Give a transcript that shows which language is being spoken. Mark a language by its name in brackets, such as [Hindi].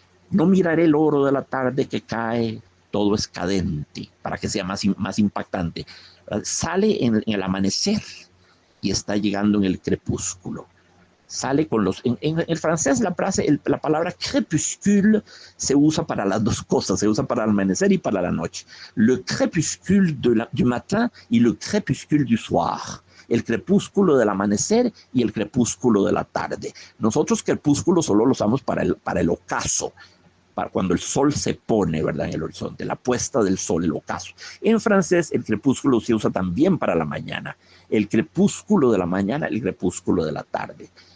[Spanish] No miraré el oro de la tarde que cae, todo es cadente, para que sea más impactante. Sale en el amanecer y está llegando en el crepúsculo. Sale con los... En el francés la palabra crépuscule se usa para las dos cosas, se usa para el amanecer y para la noche. [French] Le crépuscule du matin y le crépuscule du soir. [Spanish] El crepúsculo del amanecer y el crepúsculo de la tarde. Nosotros crepúsculo solo lo usamos para el ocaso, para cuando el sol se pone, ¿verdad?, en el horizonte, la puesta del sol, el ocaso. En francés, el crepúsculo se usa también para la mañana. El crepúsculo de la mañana, el crepúsculo de la tarde.